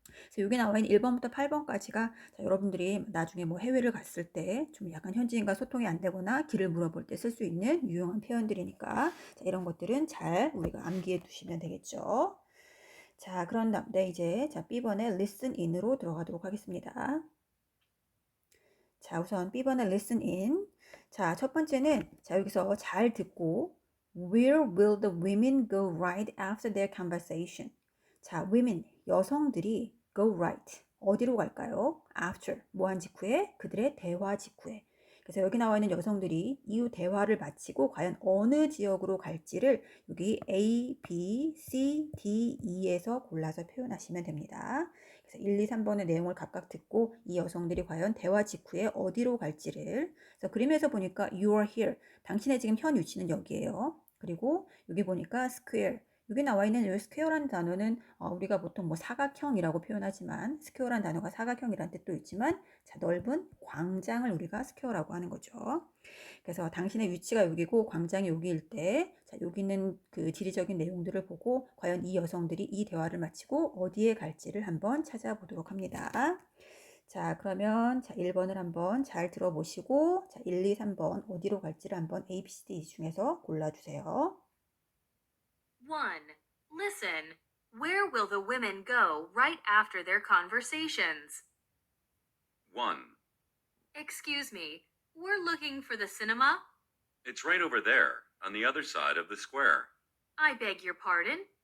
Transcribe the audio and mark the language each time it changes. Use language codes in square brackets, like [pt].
[ko] 그래서 여기 나와 있는 1번부터 8번까지가 여러분들이 나중에 뭐 해외를 갔을 때 좀 약간 현지인과 소통이 안 되거나 길을 물어볼 때 쓸 수 있는 유용한 표현들이니까 자, 이런 것들은 잘 우리가 암기해 두시면 되겠죠. 자, 그런 다음에 이제 자, B번의 listen in으로 들어가도록 하겠습니다. 자, 우선 B번의 listen in. 자, 첫 번째는 자, 여기서 잘 듣고 [en] Where will the women go right after their conversation? [ko] 자, women, 여성들이 go right. 어디로 갈까요? after, 뭐한 직후에? 그들의 대화 직후에. 그래서 여기 나와 있는 여성들이 이후 대화를 마치고 과연 어느 지역으로 갈지를 여기 A, B, C, D, E에서 골라서 표현하시면 됩니다. 그래서 1, 2, 3번의 내용을 각각 듣고 이 여성들이 과연 대화 직후에 어디로 갈지를 그래서 그림에서 보니까 [en] you are here. [ko] 당신의 지금 현 위치는 여기예요. 그리고 여기 보니까 square. 여기 나와 있는 이 square라는 단어는 우리가 보통 뭐 사각형이라고 표현하지만 square라는 단어가 사각형이라는 뜻도 있지만 자, 넓은 광장을 우리가 square라고 하는 거죠. 그래서 당신의 위치가 여기고 광장이 여기일 때 자, 여기 있는 그 지리적인 내용들을 보고 과연 이 여성들이 이 대화를 마치고 어디에 갈지를 한번 찾아보도록 합니다. 자, 그러면 자, 1번을 한번 잘 들어보시고 자, 1, 2, 3번 어디로 갈지를 한번 A, B, C, D 중에서 골라주세요. [en] 1. Listen. Where will the women go right after their conversations? 1. Excuse me, we're looking for the cinema. It's right over there, on the other side of the square. I beg your pardon.